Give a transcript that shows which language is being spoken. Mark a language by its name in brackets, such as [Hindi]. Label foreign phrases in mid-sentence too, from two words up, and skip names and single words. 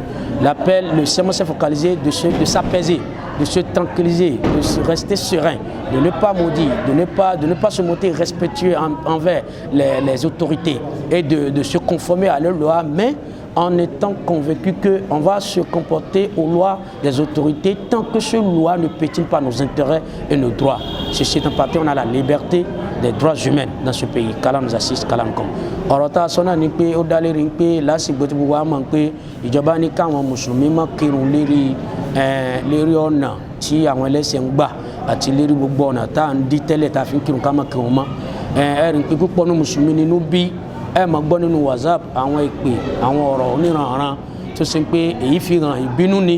[French] L'appel, le sermon s'est focalisé de s'apaiser, de se tranquilliser, de rester serein, de ne pas maudire, de ne pas se montrer respectueux envers les autorités et de se conformer à leurs lois, mais en étant convaincu qu'on va se comporter aux lois des autorités tant que ces lois ne pétinent pas nos intérêts et nos droits. Ceci étant parti, on a la liberté des droits humains dans ce pays. Qu'Allah nous assiste, qu'Allah nous compte. [Yoruba] Ọ̀rọ̀ta sọ́nà ni pé ó dá lérí pé lásìkò tí gbogbo wa mọ̀ pé ìjọba ní káwọn mùsùlùmí má kírun lérí ọ̀nà tí àwọn ẹlẹ́sẹ̀ ń gbà àti lérí gbogbo ọ̀nà tá à ń dí tẹ́lẹ̀ tá a fi ń kírun ká má kírun mọ́. Ẹ̀rìn pé púpọ̀ ní mùsùlùmí nínú bí ẹ máa gbọ́ nínú WhatsApp àwọn ìpè àwọn ọ̀rọ̀ oníranran tó ṣe pé èyí fi hàn ìbínú ni.